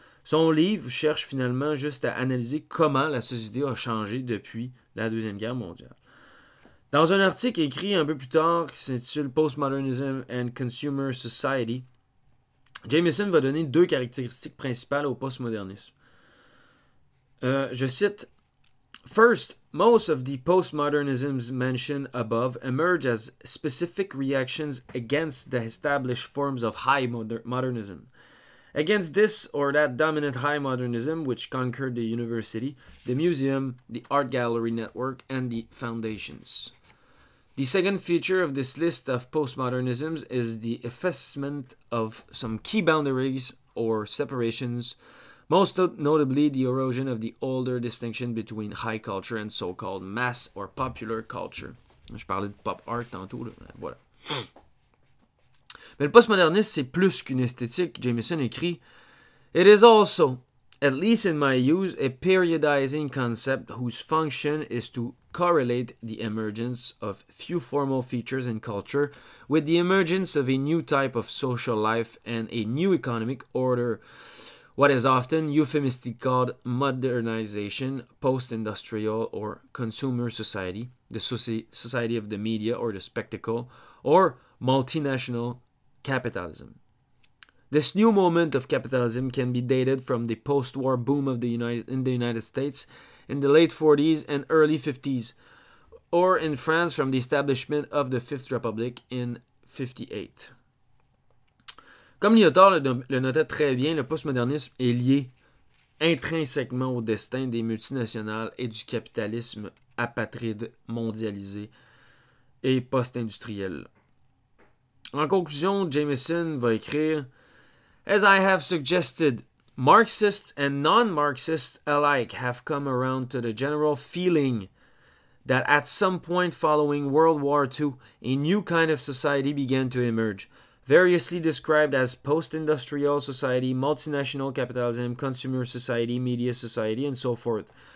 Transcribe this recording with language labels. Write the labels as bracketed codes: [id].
[fr] Son livre cherche finalement juste à analyser comment la société a changé depuis la Deuxième Guerre mondiale. Dans un article écrit un peu plus tard qui s'intitule Postmodernism and Consumer Society, Jameson va donner 2 caractéristiques principales au postmodernisme. Je cite, [en] First, most of the postmodernisms mentioned above emerge as specific reactions against the established forms of high modernism. Against this or that dominant high modernism which conquered the university, the museum, the art gallery network, and the foundations. The second feature of this list of postmodernisms is the effacement of some key boundaries or separations, most notably the erosion of the older distinction between high culture and so-called mass or popular culture. [fr] Je parlais de pop art tantôt, là. Voilà. Mais le postmodernisme, c'est plus qu'une esthétique. Jameson écrit [en] « It is also, at least in my use, a periodizing concept whose function is to correlate the emergence of few formal features in culture with the emergence of a new type of social life and a new economic order, what is often euphemistically called modernization, post-industrial or consumer society, the society of the media or the spectacle, or multinational capitalism. This new moment of capitalism can be dated from the post-war boom of in the United States in the late 40s and early 50s, or in France from the establishment of the Fifth Republic in 58. [fr] Comme Lyotard le notait très bien, le postmodernisme est lié intrinsèquement au destin des multinationales et du capitalisme apatride, mondialisé et post-industriel. En conclusion, Jameson va écrire [en] « As I have suggested, Marxists and non-Marxists alike have come around to the general feeling that at some point following World War II, a new kind of society began to emerge, variously described as post-industrial society, multinational capitalism, consumer society, media society, and so forth.